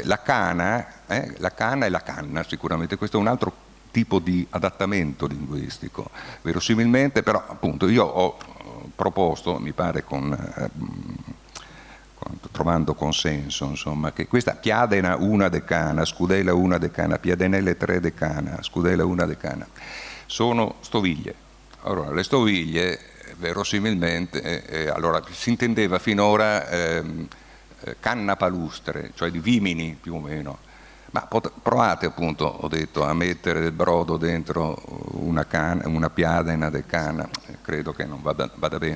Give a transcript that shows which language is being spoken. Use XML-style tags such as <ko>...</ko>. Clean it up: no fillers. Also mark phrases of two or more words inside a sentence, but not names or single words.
<it>La cana e la canna, sicuramente questo è un altro tipo di adattamento linguistico, verosimilmente, però appunto io ho proposto, mi pare trovando consenso, insomma, che questa piadena una decana, scudela una decana, piadenelle 3 decana, scudela una decana, sono stoviglie. Allora, le stoviglie, verosimilmente, allora si intendeva finora canna palustre, cioè di vimini più o meno, ma provate appunto, ho detto, a mettere del brodo dentro una piadena di canna, credo che non vada bene.</it>